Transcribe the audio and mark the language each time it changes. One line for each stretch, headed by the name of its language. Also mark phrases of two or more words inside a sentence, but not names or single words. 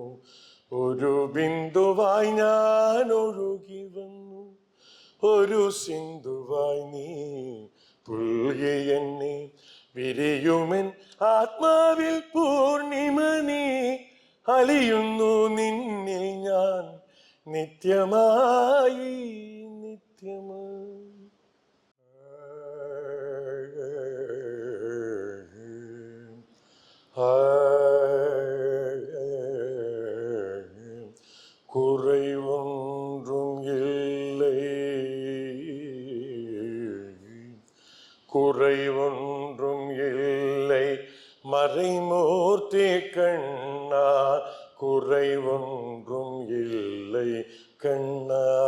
Malayalam: ഒരു ബിന്ദുവായി ഞാൻ ഒഴുകി വന്നു, ഒരു സിന്ധുവായി നീ പുൽകി എന്നെ. വിരിയുമെൻ ആത്മാവിൽ പൂർണിമ നീ, അലിയുന്നു നിന്നിൽ ഞാൻ നിത്യമായി നിത്യമായി.
Tamil: குறைவொன்றும் இல்லை, குறைவொன்றும் இல்லை மறைமூர்த்தி கண்ணா, குறைவொன்றும் இல்லை கண்ணா.